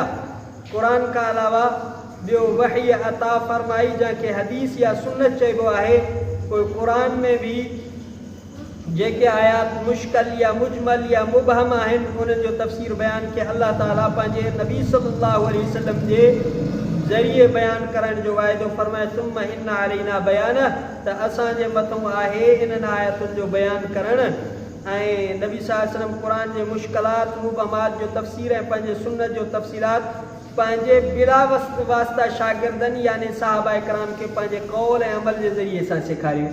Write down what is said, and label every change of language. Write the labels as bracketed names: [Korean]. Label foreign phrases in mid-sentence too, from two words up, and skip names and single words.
[Sindhi] क़ुरान खां अलावा ॿियो वही अता फरमाई जंहिंखे हदीस या सुन्नत चइबो आहे। पोइ क़ुरान में बि जेके आयात मुश्किल या मुजमल या मुबहम आहिनि उन्हनि जो तफ़सीर बयान खे अल्लाह ताला पंहिंजे नबी [Arabic] صلى الله عليه وسلم [Sindhi] जे ज़रिए बयान करण जो वाइदो फरमाए, [Arabic] ثم إن علينا بيان, [Sindhi] त असांजे मथां आहे इन्हनि आयतुनि जो बयान करणु। ऐं नबी [Arabic] صلى الله عليه وسلم [Sindhi] क़ुरान जे मुश्किलात मुबहमात जो तफ़सीर ऐं पंहिंजे सुन्नत जो तफ़सीलात पंहिंजे बिला वास्ता शागिर्दनि यानी सहाबा इकराम खे पंहिंजे कौल ऐं अमल जे ज़रिए सां सेखारियो।